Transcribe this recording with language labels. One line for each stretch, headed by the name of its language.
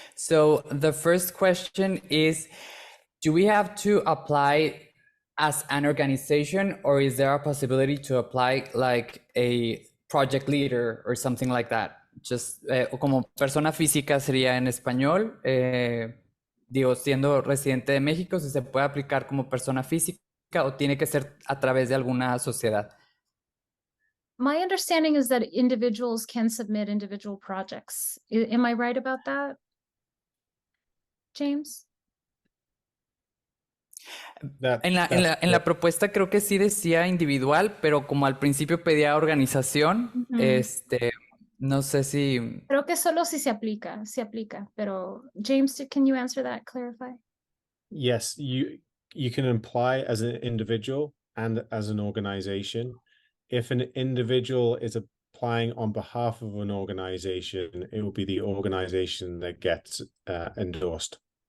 English: So the first question is, do we have to apply as an organization, or is there a possibility to apply like a project leader or something like that?
Spanish: Just como persona física sería en español, digo, siendo residente de México, si se puede aplicar como persona física o tiene que ser a través de alguna sociedad.
English: My understanding is that individuals can submit individual projects. Am I right about that, James?
Spanish: En la propuesta creo que sí decía individual, pero como al principio pedía organización, no sé si... Creo que solo si se aplica, pero James,
English: can you answer that, clarify? Yes, you can apply as an individual and as an organization. If an individual is applying on behalf of an organization, it will be the organization that gets endorsed.